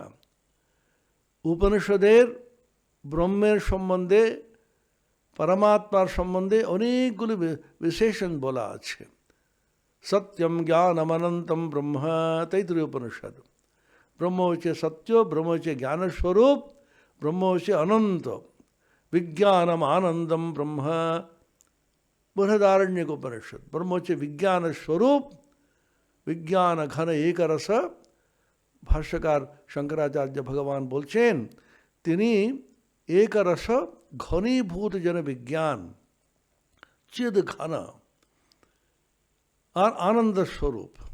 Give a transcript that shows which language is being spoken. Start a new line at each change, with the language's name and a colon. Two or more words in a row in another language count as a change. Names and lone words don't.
Bangla: উপনিষদের ব্রহ্মের সম্বন্ধে, পরমাত্মার সম্বন্ধে অনেকগুলি বিশেষণ বলা আছে।
Sanskrit: सत्यं ज्ञानमनन्तं ब्रह्म, तैत्तिरीय उपनिषद्।
Bangla: ব্রহ্ম হচ্ছে সত্য, ব্রহ্ম হচ্ছে জ্ঞানস্বরূপ, ব্রহ্ম হচ্ছে অনন্ত।
Sanskrit: विज्ञानम् आनन्दं ब्रह्म, बृहदारण्यक उपनिषद।
Bangla: ब्रह्म হচ্ছে বিজ্ঞানের স্বরূপ, বিজ্ঞান ঘন এক রস। ভাষ্যকার শঙ্করাচার্য ভগবান বলছেন তিনি এক রস ঘনীভূত যেন বিজ্ঞান, চিদ ঘন আর আনন্দ স্বরূপ।